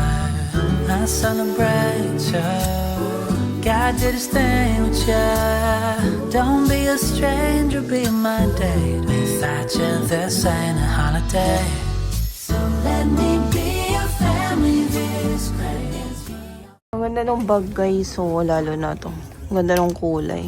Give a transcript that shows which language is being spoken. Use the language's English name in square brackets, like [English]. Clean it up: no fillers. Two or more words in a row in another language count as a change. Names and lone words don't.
[English] I celebrate you. God did his thing with ya. Don't be a stranger, be my date. Without you, this ain't a holiday. So let me be your family this crazy. [Filipino] Ang ganda ng bag guys. So, lalo na to. Ang ganda ng kulay.